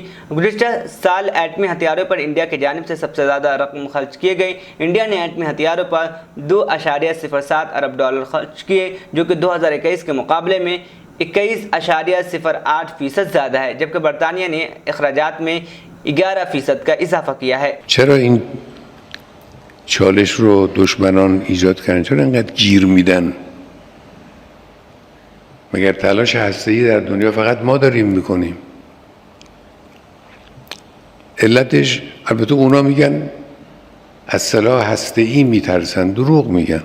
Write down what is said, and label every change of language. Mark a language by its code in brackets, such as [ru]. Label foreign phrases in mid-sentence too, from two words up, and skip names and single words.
[ur] گزشتہ سال ایٹمی ہتھیاروں پر انڈیا کی جانب سے سب سے زیادہ رقم خرچ کیے گئے. انڈیا نے ایٹمی ہتھیاروں پر 2.07 ارب ڈالر خرچ کیے جو کہ 2021 کے مقابلے میں 21.08% زیادہ ہے جبکہ برطانیہ نے اخراجات میں 11% کا اضافہ کیا ہے. [fa] چرا این چالش رو دشمنان ایجاد کردن؟ چرا اینقدر گیر میدن؟ مگر تلاش هسته‌ای در دنیا فقط ما داریم میکنیم؟ علتش البته اونا میگن از سلاح هسته‌ای میترسن، دروغ میگن.